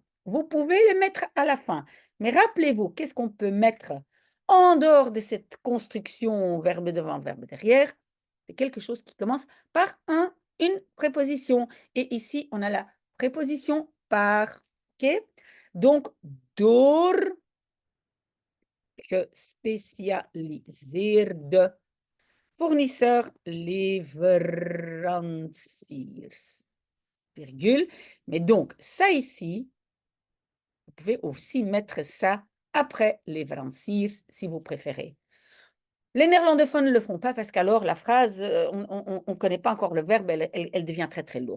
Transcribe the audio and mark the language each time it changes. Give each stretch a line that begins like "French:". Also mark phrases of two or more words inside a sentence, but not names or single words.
French: Vous pouvez les mettre à la fin, mais rappelez-vous, qu'est-ce qu'on peut mettre en dehors de cette construction verbe devant, verbe derrière? C'est quelque chose qui commence par une préposition. Et ici, on a la préposition par. OK? Donc,
Dutch: door gespecialiseerde fournisseur leveranciers.
French: Virgule. Mais donc, ça ici, vous pouvez aussi mettre ça après leveranciers si vous préférez. Les néerlandophones ne le font pas parce qu'alors la phrase, on ne connaît pas encore le verbe, elle devient très très lourde.